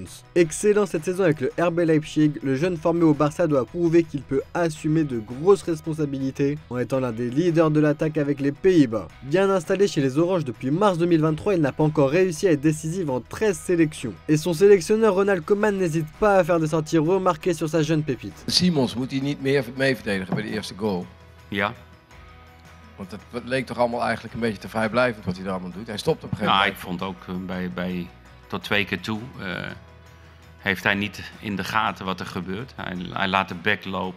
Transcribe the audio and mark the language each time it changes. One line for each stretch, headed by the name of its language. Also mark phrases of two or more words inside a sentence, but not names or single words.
French: Excellent cette saison avec le RB Leipzig, le jeune formé au Barça doit prouver qu'il peut assumer de grosses responsabilités en étant l'un des leaders de l'attaque avec les Pays-Bas. Bien installé chez les Oranges depuis mars 2023, il n'a pas encore réussi à être décisif en 13 sélections. Et son sélectionneur Ronald Koeman n'hésite pas à faire des sorties remarquées sur sa jeune pépite.
Dutch: Simons, moet hij niet meer mee verdedigen bij de eerste goal? Ja. Want het leek toch allemaal eigenlijk een beetje te vrijblijvend wat hij er allemaal doet. Hij stopt op een gegeven Nou, moment. ik vond ook tot 2 keer toe heeft hij niet in de gaten wat er gebeurt. Hij laat de back lopen.